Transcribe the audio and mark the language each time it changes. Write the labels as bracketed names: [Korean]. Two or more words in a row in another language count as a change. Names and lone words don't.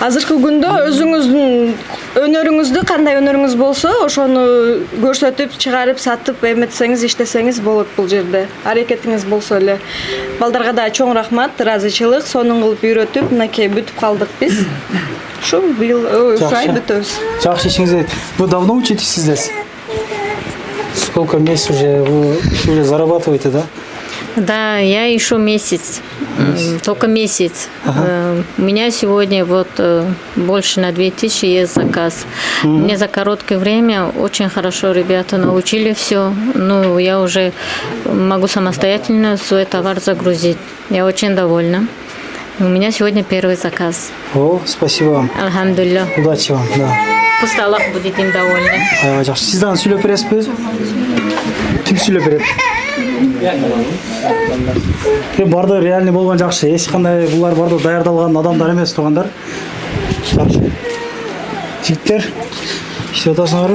[Kyrgyz] азыркы күндө өзүңүздүн өнөрүңүздү, кандай өнөрүңүз болсо ошону көрсөтүп, чыгарып, сатып эметсеңиз, иштесеңиз болот бул жерде. Аракетиңиз болсо эле. Балдарга да чоң рахмат, ыраазычылык, сонун кылып үйрөтүп, мынакей бүтүп калдык биз. Ушу быйыл ушу ай бүтөбүз. Жакшы ишиңизде. [Russian] Вы давно учитесь здесь? Сколько месяцев уже зарабатываете, да? Да, я еще месяц, только месяц. У меня сегодня вот больше на 2000 есть заказ. Мне за короткое время очень хорошо ребята научили все. Ну, я уже могу самостоятельно свой товар загрузить. Я очень довольна. У меня сегодня первый заказ. О, спасибо вам. Альхамдулилля. Удачи вам, да. Пусть Аллах будет им довольны. [Kyrgyz] Аябай жакшы. Сиз дагы сүйлөп бересизби? Ким сүйлөп берет? Барды реальный болгон жакшы. Эч кандай булар барды даярдалган адамдар эмес, туугандар. Жакшы. Жигиттер, иштеп атасыңарбы?